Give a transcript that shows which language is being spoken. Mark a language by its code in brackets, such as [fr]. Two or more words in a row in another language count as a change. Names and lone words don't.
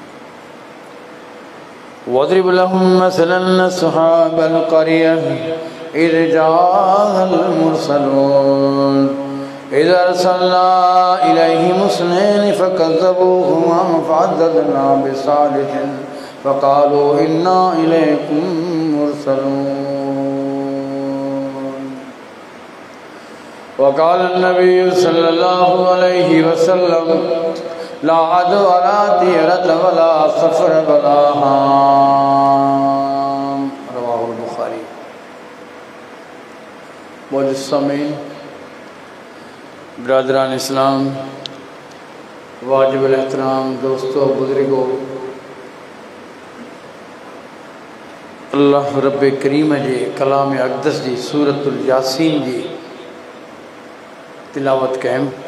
[ar] واضرب لهم مثلا أصحاب القرية إذ جاءها المرسلون إذ أرسلنا إليهم اثنين فكذبوهما فعززنا بثالث فقالوا إنا إليكم مرسلون. وقال النبي صلى الله عليه وسلم لا عدوى ولا طيرة ولا صفر ولا هامة رواه البخاري. [sd] मुअज़्ज़िज़ ब्रादरान इस्लाम, वाजिबुल एहतराम दोस्तों बुजुर्गों, अल्लाह रब्बे करीम जे कलाम अक़दस जी सूरतुल यासीन जी तिलावत कयम।